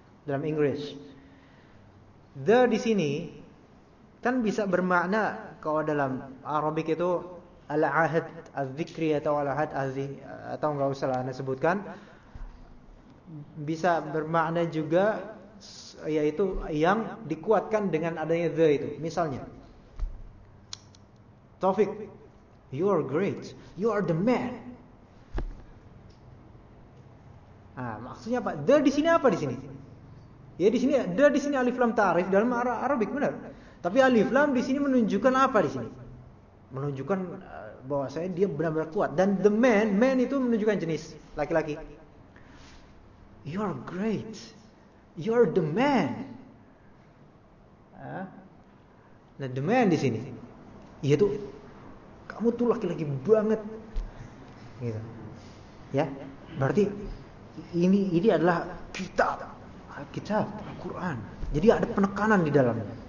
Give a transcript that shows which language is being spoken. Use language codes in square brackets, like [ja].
[id] Dalam English the di sini kan bisa bermakna, kalau dalam Arabik itu al-ahad az-zikri atau al-ahad az-zi, atau enggak usah lah Anda sebutkan, bisa bermakna juga yaitu yang dikuatkan dengan adanya the itu. Misalnya [en] Taufik, you are great, you are the man. [id] Ah, maksudnya apa? The di sini apa di sini? Ya di sini the di sini alif lam ta'rif dalam Arabik, benar. Tapi alif lam di sini menunjukkan apa di sini? Menunjukkan bahwa saya dia benar-benar kuat. Dan the man itu menunjukkan jenis laki-laki. [en] You are great, you are the man. [id] Nah, the man di sini, yaitu kamu tuh laki-laki banget, gitu. Ya, berarti ini adalah kitab Al-Quran. Jadi ada penekanan di dalamnya.